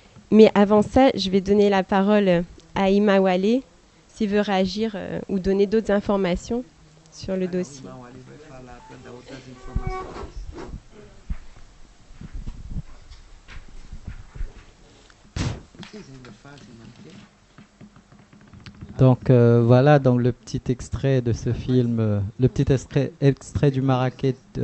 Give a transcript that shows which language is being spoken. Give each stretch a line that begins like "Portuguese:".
French: Mais avant ça, je vais donner la parole à Imawale s'il veut réagir ou donner d'autres informations sur le dossier.
Portuguese: O irmão ali vai falar para dar outras informações. Vocês ainda fazem manter?
French: Donc voilà donc le petit extrait de ce film, le petit extrait du Marrakech